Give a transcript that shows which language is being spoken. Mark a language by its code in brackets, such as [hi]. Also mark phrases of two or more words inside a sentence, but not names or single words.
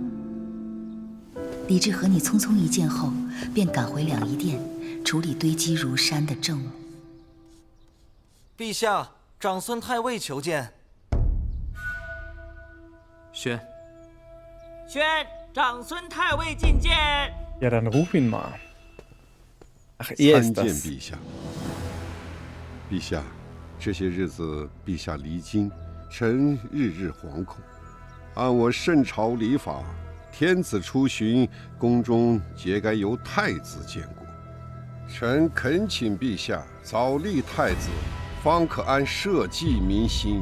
[zh] 李治和你匆匆一见后，便赶回两仪殿，处理堆积如山的政务。陛下，长孙太尉求见。宣，长孙太尉觐见。 [de] Ja, dann ruf ihn mal. Ach, er [zh] 参 [de] ist [zh] 见 [de] das. [zh] 陛下。陛下，这些日子陛下离京，臣日日惶恐。按我圣朝礼法，天子出巡，宫中皆该由太子监顾。臣恳请陛下早立太子，方可安社稷民心。